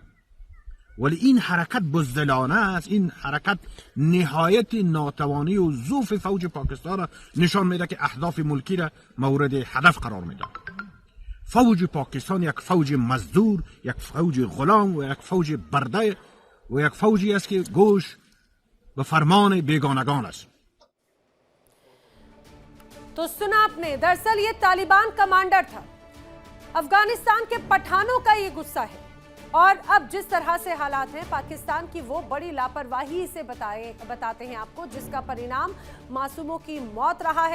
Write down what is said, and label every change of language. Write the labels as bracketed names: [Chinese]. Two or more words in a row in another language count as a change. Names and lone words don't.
[Persian] ولی این حرکت بزدلانه است. این حرکت نهایت ناتوانی و ضعف فوج پاکستان را نشان میده که اهداف ملکی را مورد هدف قرار میده. فوج پاکستان یک فوج مزدور، یک فوج غلام و یک فوج برده و یک فوجی است که گوش به فرمان بیگانگان است. [Hindi] तो सुना आपने, दरअसल ये तालिबान कमांडर था। अफगानिस्तान के पठानों का ये गुस्सा है। और अब जिस तरह से हालात हैं, पाकिस्तान की वो बड़ी लापरवाही से बताते हैं आपको, जिसका परिणाम मासूमों की मौत रहा है।